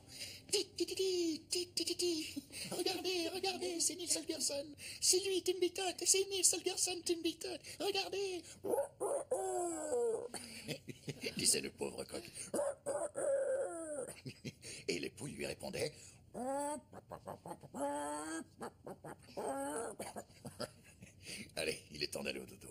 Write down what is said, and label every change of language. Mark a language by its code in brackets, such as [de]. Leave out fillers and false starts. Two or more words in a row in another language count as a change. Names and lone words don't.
[fr] Ti-ti-ti-ti, ti-ti-ti-ti. Regardez, regardez, c'est Nils Holgersson. C'est lui, Tim Beaton. C'est Nils Holgersson, Tim Beaton. Regardez. Disait le pauvre coq. Et les poules lui répondaient. Allez, il est temps d'aller au dodo.